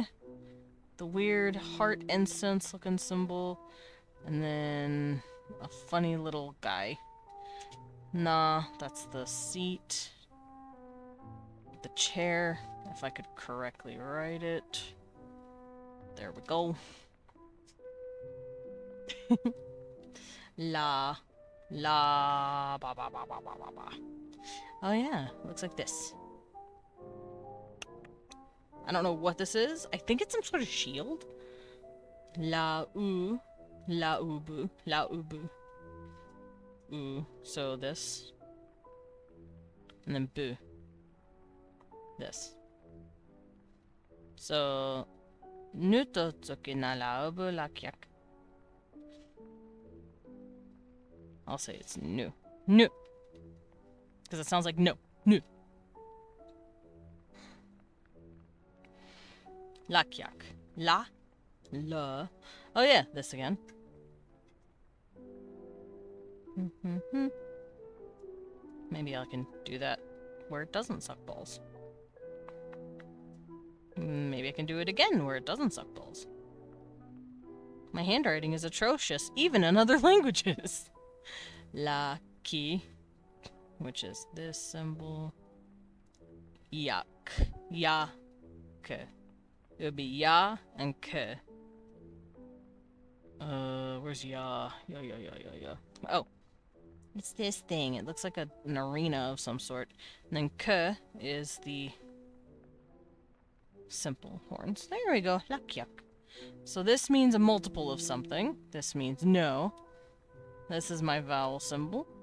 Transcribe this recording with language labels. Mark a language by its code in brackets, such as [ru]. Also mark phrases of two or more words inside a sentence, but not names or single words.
[en] The weird heart incense looking symbol. And then a funny little guy. Nah, that's the seat. The chair, if I could correctly write it. There we go. La. La. Ba ba ba ba ba ba ba. Oh yeah, looks like this. I don't know what this is. I think it's some sort of shield. La u. La ubu. La ubu. U. So this. And then bu. This. So. Nu to tsuki na la ubu la kyak. I'll say it's nu. Nu. Because it sounds like no. Nu. La kyak. La. La. Oh yeah, this again. Maybe I can do that where it doesn't suck balls. Maybe I can do it again where it doesn't suck balls. My handwriting is atrocious, even in other languages. La ki, which is this symbol. Yak. Ya. Ke. It would be ya and ke. Where's ya? Ya. Oh. It's this thing. It looks like an arena of some sort. And then ke is the simple horns. There we go. Lakyak. So this means a multiple of something. This means no. This is my vowel symbol.